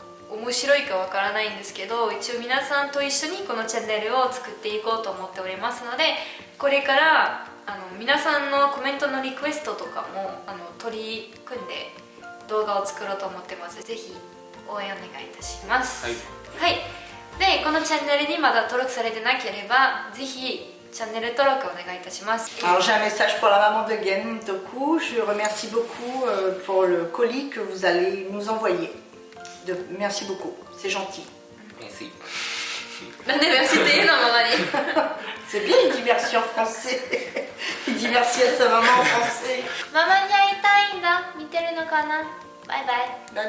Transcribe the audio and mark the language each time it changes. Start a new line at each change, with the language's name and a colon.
Japanese: 面白いかわからないんですけど一応皆さんと一緒にこのチャンネルを作っていこうと思っておりますのでこれから皆さんのコメントのリクエストとかも取り組んで動画を作ろうと思ってますぜひ応援お願いいたしますはい、でこのチャンネルにまだ登録されてなければぜひチャンネル登録お願いいたします
French: Alors j'ai un message pour la maman de Gen Toku. Je remercie beaucoup pour le colis que vous allez nous envoyer. Merci beaucoup, c'est gentil. Merci.
Japanese: なんでmerciって言うのママに
French: C'est bien, il dit merci en français. Il dit merci à sa maman en français.
Japanese: ママに会いたいんだ見てるのかなバイバイ